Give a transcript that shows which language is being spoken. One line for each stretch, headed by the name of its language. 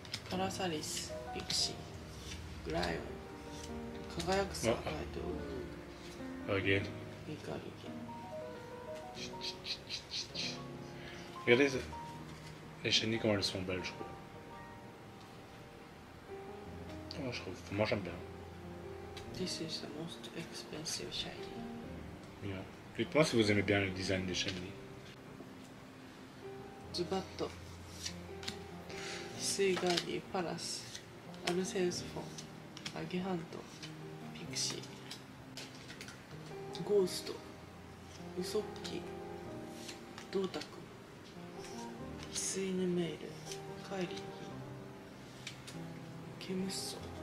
Japanese: パラサリス、ピクシー、グライオン、輝くサーカイド、
English: Again.
Japanese: ミカリ
French: Regardez les chenilles comment elles sont belles, je trouve. Oh, je trouve. Moi j'aime bien. ゲ。
English: This is the most expensive shiny. Yeah.
French: Dites-moi si vous aimez bien le design des chenilles.
Japanese: ズバット、翡翠ガーディ、パラス、アルセウスフォン、アゲハント、ピクシー、ゴースト、ウソッキ、ドータク、翡翠ヌメール、カイリー、ケムッソ、